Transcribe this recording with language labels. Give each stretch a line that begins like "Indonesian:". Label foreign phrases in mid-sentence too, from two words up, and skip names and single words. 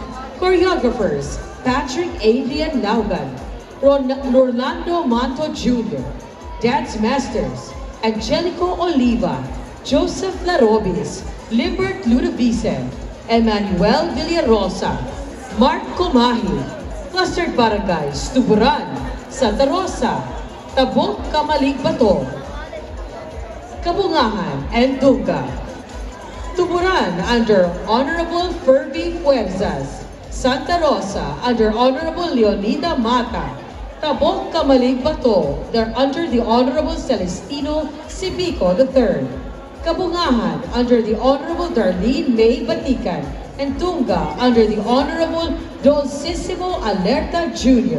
English: Choreographers, Patrick Adrian Naugan, Orlando Manto Jr., Dance Masters, Angelico Oliva, Joseph Larobis, Limbert Ludovicen, Emmanuel Villarosa, Mark Comahi, Clustered Barangays, Tuburan, Santa Rosa, Tabong Kamalig Bato, Kabungahan, and Dunga. Tuburan under Honorable Ferby Fuerzas, Santa Rosa under Honorable Leonida Mata, Tabong Kamalig Bato, they're under the Honorable Celestino Sibico III. Kabungahan under the Honorable Darlene May Batikan, and Tunga under the Honorable Dulcissimo Alerta Jr.